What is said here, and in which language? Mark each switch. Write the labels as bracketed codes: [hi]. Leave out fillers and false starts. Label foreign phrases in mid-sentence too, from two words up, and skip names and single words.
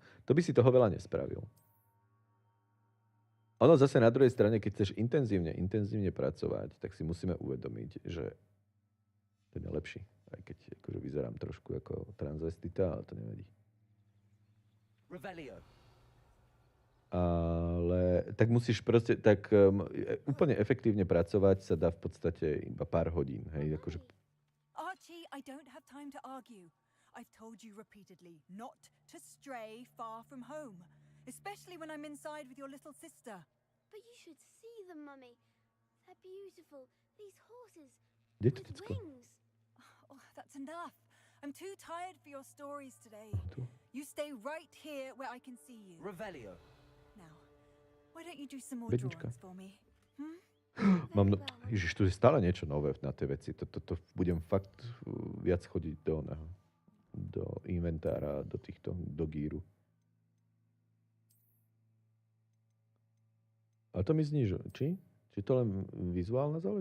[sk] To by si toho veľa nespravil. Ono zase na druhej strane, keď chceš intenzívne pracovať, tak si musíme uvedomiť, že ten je lepší. Aj keď akože vyzerám trošku ako transvestita, ale to nevadí. Revelio. Ale tak musíš proste, tak úplne efektívne pracovať sa dá v podstate iba pár hodín. Hej, akože... [en] Archie, I don't have time to argue. I've told you repeatedly not to stray far from home, especially when I'm inside with your little sister. But you should see them, Mummy. They're beautiful. These horses with wings. Oh, that's enough. I'm too tired for your stories today. You stay right here where I can see you. Revelio. Now, why don't you do some more [sk] Bednička. [en] drawings for me? [sk] Mám, Ježiš, tu je stále niečo nové na tie veci. To budem fakt viac chodiť do inventára, do gíru. A to mi znižuje. Či to len vizuálna záležitosť?